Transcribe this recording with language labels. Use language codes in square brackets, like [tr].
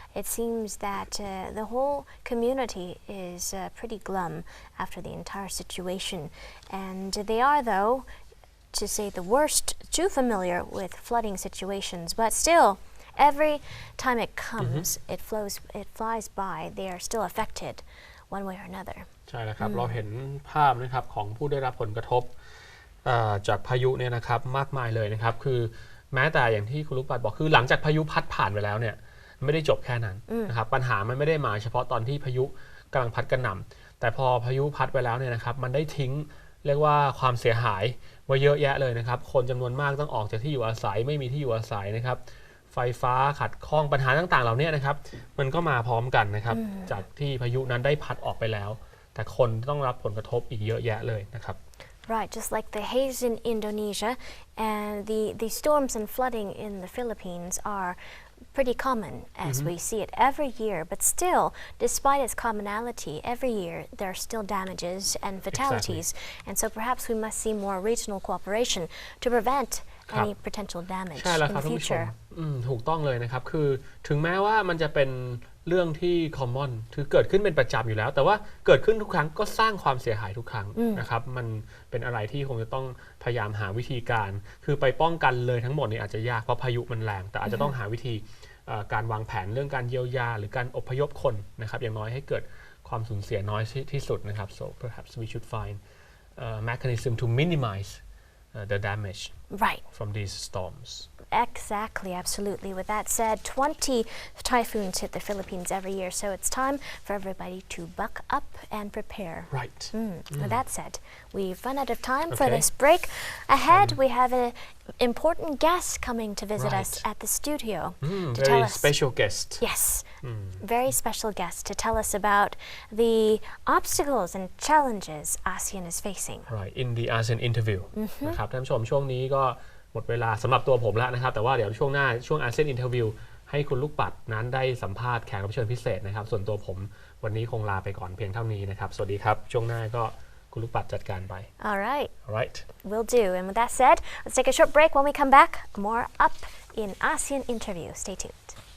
[en] It seems that the whole community is pretty glum after the entire situation. And they are, though, to say the worst, too familiar with flooding situations. But still, every time it comes, it flies by, they are still affected one way or another. [th] ใช่แล้วครับเราเห็นภาพนะครับของผู้ได้รับผลกระทบจากพายุเนี่ยนะครับมากมายเลยนะครับคือแม้แต่อย่างที่คุณลูกปัดบอกคือหลังจากพายุพัดผ่านไปแล้วเนี่ยไม่ได้จบแค่นั้นนะครับปัญหามันไม่ได้มาเฉพาะตอนที่พายุกำลังพัดกระหน่ำแต่พอพายุพัดไปแล้วเนี่ยนะครับมันได้ทิ้งเรียกว่าความเสียหายไว้เยอะแยะเลยนะครับคนจำนวนมากต้องออกจากที่อยู่อาศัยไม่มีที่อยู่อาศัยนะครับ ไฟฟ้าขัดข้องปัญหาต่างๆเหล่านี้นะครับมันก็มาพร้อมกันนะครับจากที่พายุนั้นได้พัดออกไปแล้วแต่คนต้องรับผลกระทบอีกเยอะแยะเลยนะครับ [en] Right, just like the haze in Indonesia and the storms and flooding in the Philippines are pretty common as we see it every year, but still, despite its commonality, every year there are still damages and fatalities. Exactly. And so perhaps we must see more regional cooperation to prevent any potential damage in the future. [th] ถูกต้องเลยนะครับคือถึงแม้ว่ามันจะเป็นเรื่องที่ common คือเกิดขึ้นเป็นประจำอยู่แล้วแต่ว่าเกิดขึ้นทุกครั้งก็สร้างความเสียหายทุกครั้งนะครับมันเป็นอะไรที่คงจะต้องพยายามหาวิธีการคือไปป้องกันเลยทั้งหมดนี่อาจจะยากเพราะพายุมันแรงแต่อาจจะต้องหาวิธีการวางแผนเรื่องการเยียวยาหรือการอพยพคนนะครับอย่างน้อยให้เกิดความสูญเสียน้อยที่สุดนะครับ [en] so perhaps we should find a mechanism to minimize the damage from these storms. Exactly, absolutely. With that said, 20 typhoons hit the Philippines every year, so it's time for everybody to buck up and prepare. Right. With that said, we've run out of time for this break. Ahead, we have an important guest coming to visit us at the studio. To tell us, special guest. Yes, very special guest to tell us about the obstacles and challenges ASEAN is facing. Right, in the ASEAN Interview. [th] นะครับท่านผู้ชมช่วงนี้ก็หมดเวลาสำหรับตัวผมแล้วนะครับแต่ว่าเดี๋ยวช่วงหน้าช่วง ASEAN Interview ให้คุณลูกปัดนั้นได้สัมภาษณ์แขกรับเชิญพิเศษนะครับส่วนตัวผมวันนี้คงลาไปก่อนเพียงเท่านี้นะครับสวัสดีครับช่วงหน้าก็คุณลูกปัดจัดการไป [en] All right. All right. Will do. And with that said, let's take a short break. When we come back, more up in ASEAN Interview. Stay tuned.